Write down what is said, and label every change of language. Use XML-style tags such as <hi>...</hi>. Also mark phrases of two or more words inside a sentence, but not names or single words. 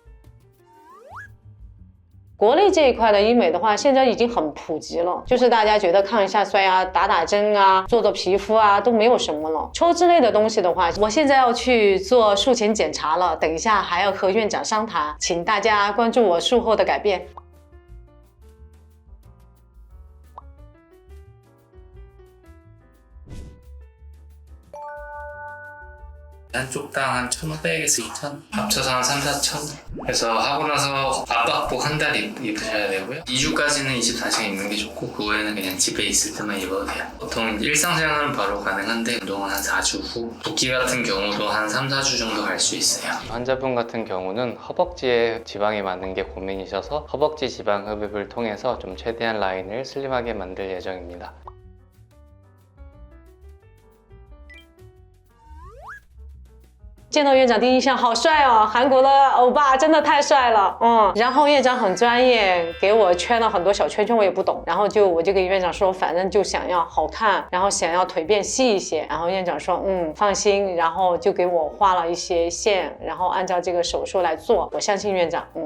<zh>国内这一块的医美的话，现在已经很普及了，就是大家觉得抗一下衰啊、打针啊、做皮肤啊都没有什么了。抽脂类的东西的话，我现在要去做术前检查了，等一下还要和院长商谈，请大家关注我术后的改变。</zh> <ko>한쪽당 한 1,500에서 2,000 합쳐서 한 3, 4,000 그래서 하고 나서 압박복 한 달 입으셔야 되고요 2주까지는 24시간 입는 게 좋고 그 후에는 그냥 집에 있을 때만 입어도 돼요. 보통 일상생활은 바로 가능한데 운동은 한 4주 후 붓기 같은 경우도 한 3, 4주 정도 갈 수 있어요. 환자분 같은 경우는 허벅지에 지방이 많은 게 고민이셔서 허벅지 지방 흡입을 통해서 좀 최대한 라인을 슬림하게 만들 예정입니다.</ko> <zh>见到院长第一印象好帅哦，韩国的欧巴真的太帅了，然后院长很专业，给我圈了很多小圈圈，我也不懂，然后我就跟院长说，反正就想要好看，然后想要腿变细一些，然后院长说放心，然后就给我画了一些线，然后按照这个手术来做，我相信院长。</zh>